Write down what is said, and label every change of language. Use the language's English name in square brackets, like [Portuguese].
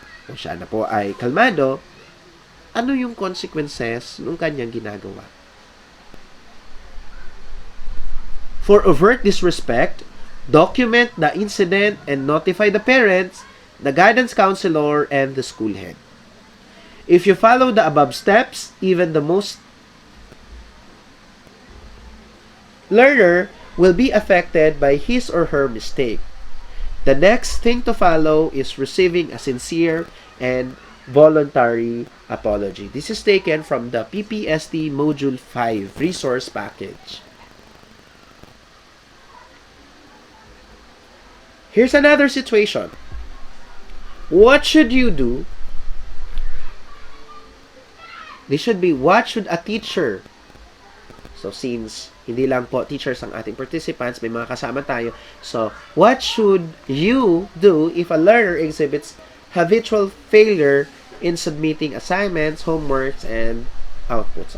[Filipino] Kung siya na po ay kalmado, ano yung consequences ng kanyang ginagawa? [English] For overt disrespect, document the incident and notify the parents, the guidance counselor, and the school head. If you follow the above steps, even the most learner will be affected by his or her mistake. The next thing to follow is receiving a sincere and voluntary apology. This is taken from the PPST Module 5 resource package. Here's another situation. What should you do? This should be, what should a teacher? [Filipino] So, since hindi lang po teachers ang ating participants, may mga kasama tayo. [English] So, what should you do if a learner exhibits habitual failure in submitting assignments, homeworks, and outputs?